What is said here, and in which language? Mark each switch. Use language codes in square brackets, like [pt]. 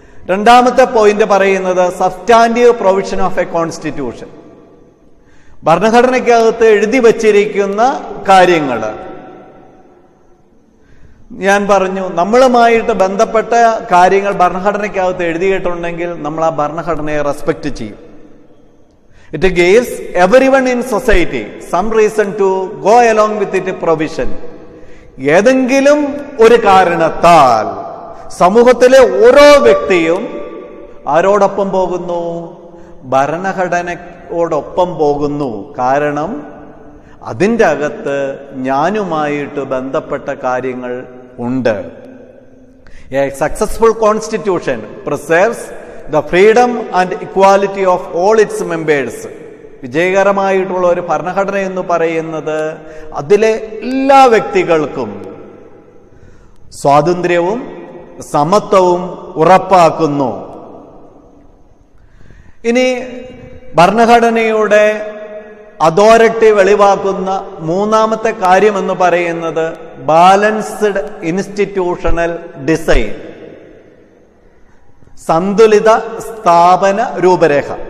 [ml] രണ്ടാമത്തെ പോയിന്റ് പറയുന്നത് [en] Substantive provision of a constitution. [ml] ഭരണഘടനയ്ക്കകത്ത് എഴുതി വച്ചിരിക്കുന്ന കാര്യങ്ങൾ ഞാൻ പറഞ്ഞു, നമ്മളുമായിട്ട് ബന്ധപ്പെട്ട കാര്യങ്ങൾ ഭരണഘടനയ്ക്കകത്ത് എഴുതിയിട്ടുണ്ടെങ്കിൽ നമ്മൾ ആ ഭരണഘടനയെ റെസ്പെക്ട് ചെയ്യും. [en] It gives everyone in society some reason to go along with its provision. [ml] ഏതെങ്കിലും ഒരു കാരണത്താൽ സമൂഹത്തിലെ ഓരോ വ്യക്തിയും ആരോടൊപ്പം പോകുന്നു? ഭരണഘടനയോടൊപ്പം പോകുന്നു. കാരണം അതിൻ്റെ അകത്ത് ഞാനുമായിട്ട് ബന്ധപ്പെട്ട കാര്യങ്ങൾ ഉണ്ട്. [en] A successful constitution preserves the freedom and equality of all its members. [ml] വിജയകരമായിട്ടുള്ള ഒരു ഭരണഘടന എന്ന് പറയുന്നത് അതിലെ എല്ലാ വ്യക്തികൾക്കും സ്വാതന്ത്ര്യവും സമത്വവും ഉറപ്പാക്കുന്നു. ഇനി ഭരണഘടനയുടെ അതോറിറ്റി വെളിവാക്കുന്ന മൂന്നാമത്തെ കാര്യം എന്ന് പറയുന്നത് ബാലൻസ്ഡ് ഇൻസ്റ്റിറ്റ്യൂഷണൽ ഡിസൈൻ, സന്തുലിത സ്ഥാപന രൂപരേഖ.